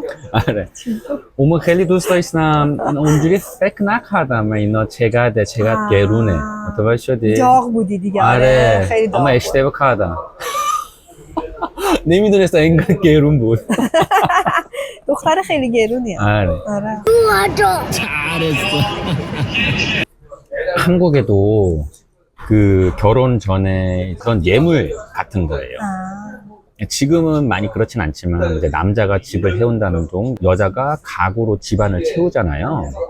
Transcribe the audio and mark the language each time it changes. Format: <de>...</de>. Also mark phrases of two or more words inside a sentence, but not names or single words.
<fa>آره اون موقع خیلی دوست داشتم، اونجوری فکر نکردم اینا چقدر گرونه. متوجه شدی؟ داغ بودی دیگه. آره خیلی داغ. اما اشتباه کردم. نمیدونستم اینقدر گرون بود. دختر خیلی گرونیه. آره.</fa> <ko>한국에도 그 결혼 전에 그런 예물 같은 거예요. 지금은 많이 그렇진 않지만 이제 남자가 집을 해온다는 동, 여자가 가구로 집안을 채우잖아요.</ko>